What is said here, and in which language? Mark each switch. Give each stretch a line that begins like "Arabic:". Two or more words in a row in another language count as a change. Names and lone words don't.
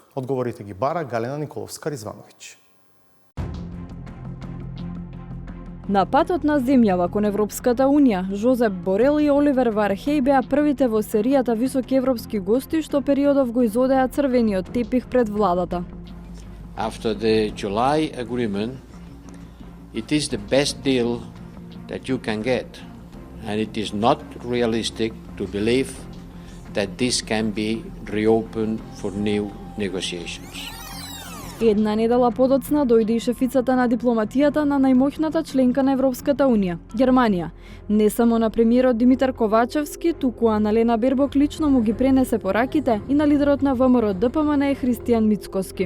Macedonian: Одговорите ги бара Галена Николовска-Ризвановиќ. На патот на земјава кон Европската Унија, Жозеп Борел и Оливер Вархеј беа првите во серијата високи европски гости што периодов го изодеа црвениот тепих пред владата.
English: After the July agreement, it is the best deal that you can get, and it is not realistic to believe that this can be reopened for new negotiations.
Macedonian: Една недела подоцна дојде и шефицата на дипломатијата на најмоќната членка на Европската Унија, Германија. Не само на премиерот Димитар Ковачевски, туку Аналена Бербок лично му ги пренесе пораките и на лидерот на ВМРО ДПМН Христијан Мицкоски.